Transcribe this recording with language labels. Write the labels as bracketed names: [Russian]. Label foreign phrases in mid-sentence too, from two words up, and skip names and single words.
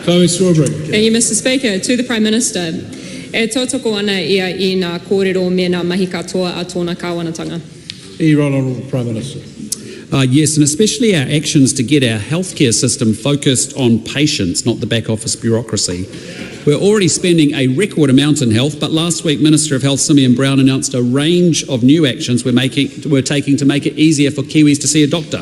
[English] Chloe Swarbrick. Thank you, Mr. Speaker. To the Prime Minister, [Māori] e tōtoko ana ia I ngā kōrero me ngā mahi katoa a tōna kāwanatanga. [English] Right Honourable Prime Minister. Yes, and especially our actions to get our healthcare system focused on patients, not the back office bureaucracy. We're already spending a record amount in health, but last week Minister of Health Simeon Brown announced a range of new actions we're taking to make it easier for Kiwis to see a doctor.